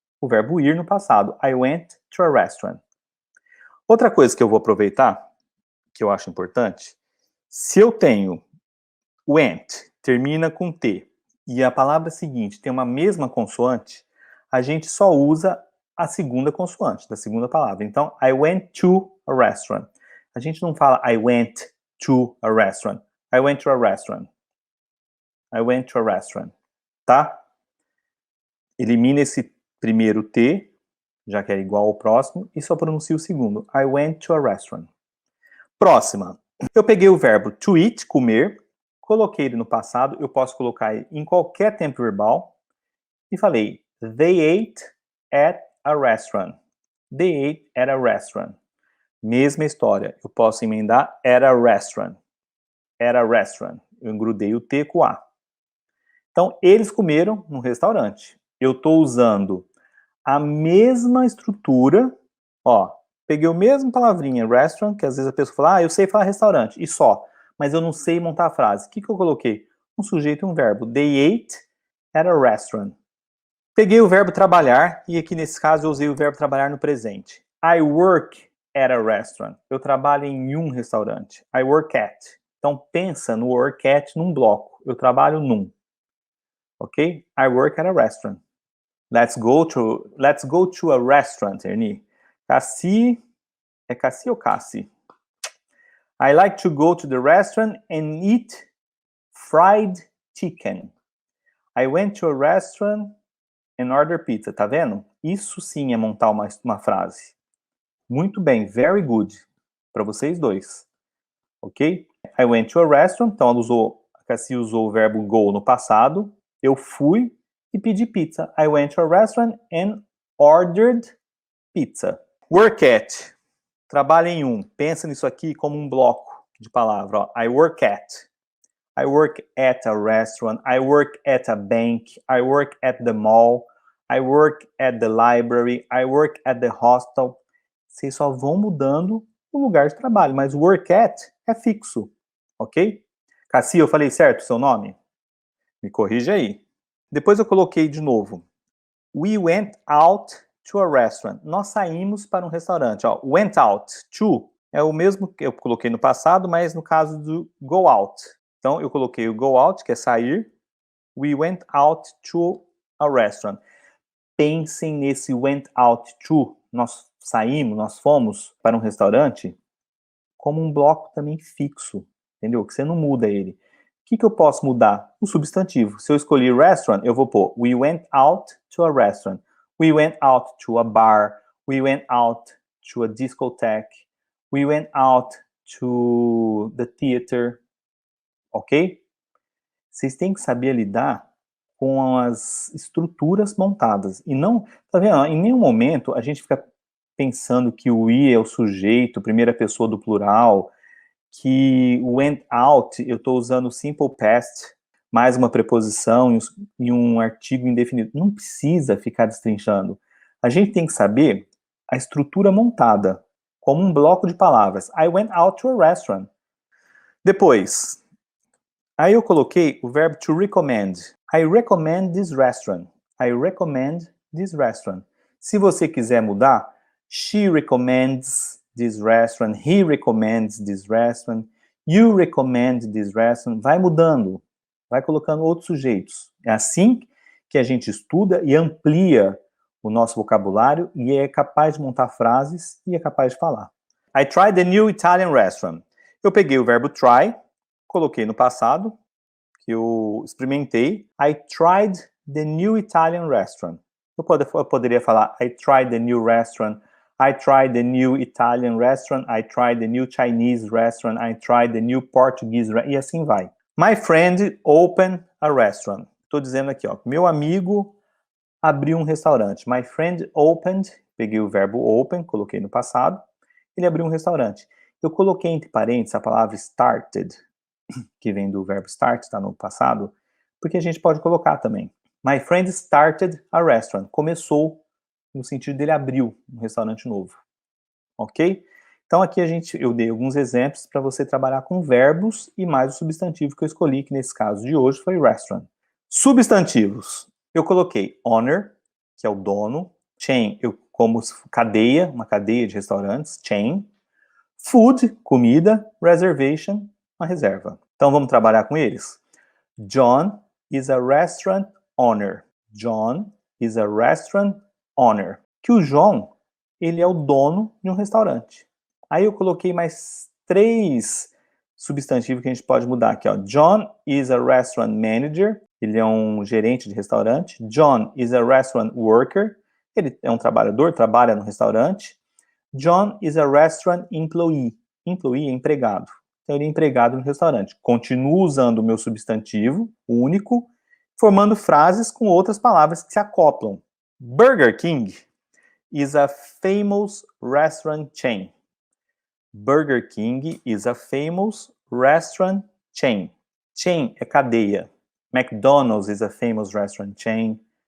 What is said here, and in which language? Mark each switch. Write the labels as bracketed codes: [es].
[pt] O verbo ir no passado. [en] I went to a restaurant. [pt] Outra coisa que eu vou aproveitar, que eu acho importante, se eu tenho went, termina com T, e a palavra seguinte tem uma mesma consoante, a gente só usa a segunda consoante da segunda palavra. Então, [en] I went to a restaurant. [pt] A gente não fala [en] I went to a restaurant. I went to a restaurant. I went to a restaurant. [pt] Tá? Elimina esse primeiro T, já que é igual ao próximo, e só pronuncia o segundo. I went to a restaurant. Próxima. Eu peguei o verbo to eat, comer, coloquei ele no passado, eu posso colocar ele em qualquer tempo verbal, e falei, [en] they ate at a restaurant. They ate at a restaurant. [pt] Mesma história, eu posso emendar [en] at a restaurant. At a restaurant. [pt] Eu engrudei o T com o A. Então, eles comeram num restaurante. Eu estou usando a mesma estrutura, ó, peguei a mesma palavrinha, restaurant, que às vezes a pessoa fala, eu sei falar restaurante, e só. mas eu não sei montar a frase. O que eu coloquei? Um sujeito e um verbo. [en] They ate at a restaurant. [pt] Peguei o verbo trabalhar, e aqui nesse caso eu usei o verbo trabalhar no presente. [en] I work at a restaurant. [pt] Eu trabalho em um restaurante. [en] I work at. [pt] Então pensa no work at num bloco. Eu trabalho num. [en] Ok? I work at a restaurant. Let's go to a restaurant, Ernie. Cassie. [pt] É Cassie ou Cassie? [en] I like to go to the restaurant and eat fried chicken. I went to a restaurant and ordered pizza. [pt] Tá vendo? Isso sim é montar uma frase. Muito bem, [en] very good. [pt] Para vocês dois. [en] Ok? I went to a restaurant. [pt] Então a Cassie usou o verbo go no passado. Eu fui e pedi pizza. [en] I went to a restaurant and ordered pizza. Work at. [pt] Trabalha em um. Pensa nisso aqui como um bloco de palavra. [en] Ó. I work at. I work at a restaurant. I work at a bank. I work at the mall. I work at the library. I work at the hostel. [pt] Vocês só vão mudando o lugar de trabalho, mas work at é fixo, ok? Cassia, eu falei certo o seu nome? Me corrija aí. Depois eu coloquei de novo. [en] We went out to a restaurant. [pt] Nós saímos para um restaurante. Ó, [en] went out to [pt] é o mesmo que eu coloquei no passado, mas no caso do go out. Então eu coloquei o go out, que é sair. [en] We went out to a restaurant. [pt] Pensem nesse [en] went out to. [pt] Nós saímos, nós fomos para um restaurante como um bloco também fixo, entendeu? Que você não muda ele. O que eu posso mudar? O substantivo. Se eu escolher restaurant, eu vou pôr [en] we went out to a restaurant. We went out to a bar. We went out to a discotheque. We went out to the theater. Ok? [pt] Vocês têm que saber lidar com as estruturas montadas. E não, tá vendo? Em nenhum momento a gente fica pensando que o we é o sujeito, primeira pessoa do plural, que went out, eu estou usando simple past, mais uma preposição e um artigo indefinido. Não precisa ficar destrinchando. A gente tem que saber a estrutura montada, como um bloco de palavras. [en] I went out to a restaurant. [pt] Depois, aí eu coloquei o verbo to recommend. [en] I recommend this restaurant. I recommend this restaurant. Se você quiser mudar, she recommends this restaurant. He recommends this restaurant. You recommend this restaurant. [pt] Vai mudando. Vai colocando outros sujeitos. É assim que a gente estuda e amplia o nosso vocabulário e é capaz de montar frases e é capaz de falar. [en] I tried the new Italian restaurant. [pt] Eu peguei o verbo try, coloquei no passado, que eu experimentei. [en] I tried the new Italian restaurant. [pt] Eu poderia falar [en] I tried the new restaurant. I tried the new Italian restaurant. I tried the new Chinese restaurant. I tried the new Portuguese restaurant. [pt] E assim vai. [en] My friend opened a restaurant. [pt] Estou dizendo aqui, ó. Meu amigo abriu um restaurante. [en] My friend opened. [pt] Peguei o verbo open, coloquei no passado. Ele abriu um restaurante. Eu coloquei entre parênteses a palavra started, que vem do verbo start, está no passado, porque a gente pode colocar também. [en] My friend started a restaurant. [pt] Começou, no sentido dele abriu um restaurante novo. Ok? Então aqui eu dei alguns exemplos para você trabalhar com verbos e mais o substantivo que eu escolhi, que nesse caso de hoje foi restaurant. Substantivos. Eu coloquei owner, que é o dono. Chain, como cadeia, uma cadeia de restaurantes. Chain. Food, comida. Reservation, uma reserva. Então vamos trabalhar com eles? [en] John is a restaurant owner. John is a restaurant owner. [pt] Que o João, ele é o dono de um restaurante. Aí eu coloquei mais 3 substantivos que a gente pode mudar aqui, ó. [en] John is a restaurant manager. [pt] Ele é um gerente de restaurante. [en] John is a restaurant worker. [pt] Ele é um trabalhador, trabalha no restaurante. [en] John is a restaurant employee. [pt] Employee é empregado. Então, ele é empregado no restaurante. Continuo usando o meu substantivo único, formando frases com outras palavras que se acoplam. [en] Burger King is a famous restaurant chain. Burger King is a famous restaurant chain. [pt] Chain é cadeia. [en] McDonald's is a famous restaurant chain.